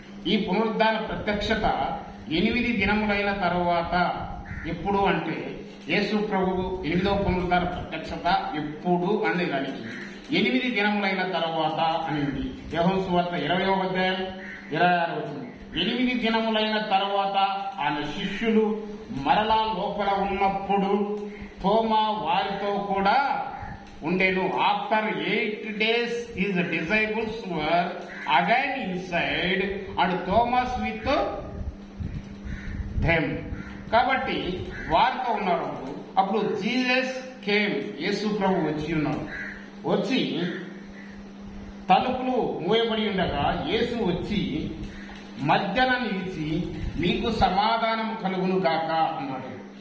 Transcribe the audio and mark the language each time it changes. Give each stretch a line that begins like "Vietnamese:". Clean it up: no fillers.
Telugu: ఈ పునరుద్ధాన ప్రత్యక్షత 8 దినములైన తరువాత ఎప్పుడు అంటే యేసు ప్రభువు 8వ పునరుద్ధాన ప్రత్యక్షత ఎప్పుడు అనే దానికి 8 దినములైన తరువాత అని ఉంది. యోహాను సువార్త 20వ అధ్యాయం 26వ వచనం. 8 దినములైన తరువాత ఆయన శిష్యులు మరలా లోపల ఉన్నప్పుడు తోమా వారితో కూడా ఉండేను.
English: After 8 days his disciples were again inside and Thomas with them.
Telugu: కాబట్టి వారితో ఉన్నారు. అప్పుడు
English: Jesus came,
Telugu: యేసు ప్రభు వచ్చి ఉన్నారు. వచ్చి తలుపులు మూయబడి ఉండగా యేసు వచ్చి మధ్యన నిలిచి మీకు సమాధానం కలుగును గాక అన్నాడు.